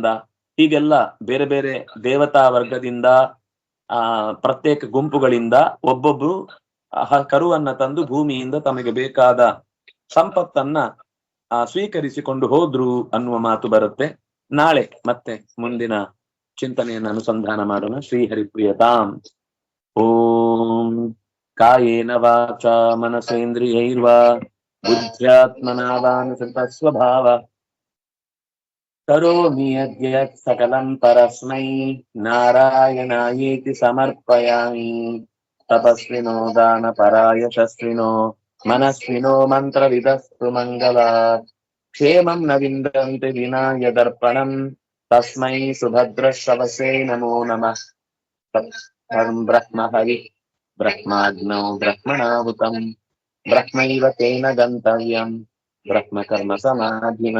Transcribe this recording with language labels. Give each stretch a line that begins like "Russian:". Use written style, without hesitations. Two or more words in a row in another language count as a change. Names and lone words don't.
Kannada: ಹೀಗೆಲ್ಲ ಬೇರೆ ಬೇರೆ ದೇವತಾ ವರ್ಗದಿಂದ ಪ್ರತ್ಯೇಕ ಗುಂಪುಗಳಿಂದ ಒಬ್ಬೊಬ್ರು ಕರುವನ್ನ ತಂದು ಭೂಮಿಯಿಂದ ತಮಗೆ ಬೇಕಾದ ಸಂಪತ್ತನ್ನ ಸ್ವೀಕರಿಸಿಕೊಂಡು ಹೋದ್ರು ಅನ್ನುವ ಮಾತು ಬರುತ್ತೆ. ನಾಳೆ ಮತ್ತೆ ಮುಂದಿನ ಚಿಂತನೆಯನ್ನು ಅನುಸಂಧಾನ ಮಾಡೋಣ.
Sanskrit: ಶ್ರೀ ಹರಿಪ್ರಿಯತಾಂ. ಓಂ ಕಾಯೇನ ವಾಚಾ ಮನಸೇಂದ್ರಿಯೈರ್ವಾ ಬುದ್ಧ್ಯಾತ್ಮನಾ ವಾನುಸೃತ ಸ್ವಭಾವ ಕರೋಮಿ ಯದ್ಯತ್ ಸಕಲಂ ಪರಸ್ಮೈ ನಾರಾಯಣಾಯೇತಿ ಸಮರ್ಪಯಾಮಿ. ತಪಸ್ವಿನೋ ದಾನ ಪರಾಯಶಸ್ವಿನೋ ಮನಸ್ವಿನೋ ಮಂತ್ರವಿದಸ್ತು ಮಂಗಲಾತ್. ಕ್ಷೇಮಂ ನ ವಿಂದಂತೆ ವಿನಾಯ ದರ್ಪಣಂ ತಸ್ಮೈ ಸುಭದ್ರಶ್ರವಸೇ ನಮೋ ನಮಃ. ಬ್ರಹ್ಮ ಹರಿ ಬ್ರಹ್ಮಾಗ್ನೌ ಬ್ರಹ್ಮಣಾಹುತಂ ಬ್ರಹ್ಮೈವ ತೇನ ಗಂತವ್ಯಂ ಬ್ರಹ್ಮ ಕರ್ಮ ಸಮಾಧಿನಾ.